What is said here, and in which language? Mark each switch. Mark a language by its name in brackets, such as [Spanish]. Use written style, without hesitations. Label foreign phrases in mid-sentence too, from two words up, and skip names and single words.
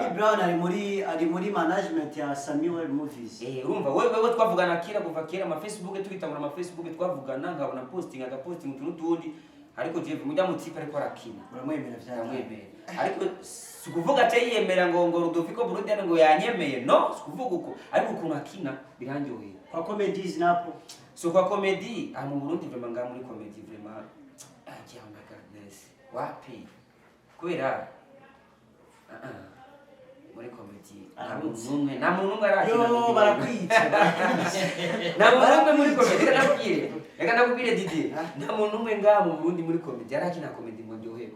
[Rundi] Lil Brown ari muri management ya Samuel movies. Urumva wewe twavugana kira kuva kera ama Facebook twitangura ama Facebook twavugana ngabona posting utundi ariko je mujya mutipa ariko arakina. Uramwemera vyamwemera. Ariko sikuvuga ate yemera ngo Ludovico Burundi ngo yanyemeye. No, sikuvuga uko. Ariko ukuntu akina biranjoye. Kwa comedies napo. So kwa comedy mu Burundi vraiment nga muri comedy vraiment [English] my goodness. [Swahili] Wapi? [Rundi] Kwera. Muri comedy. Na muntu arakina. Yo barakwica. Na muntu muri comedy nakubwire Didi. Na muntu nga mu Burundi muri comedy arakina comedy ngo njohego.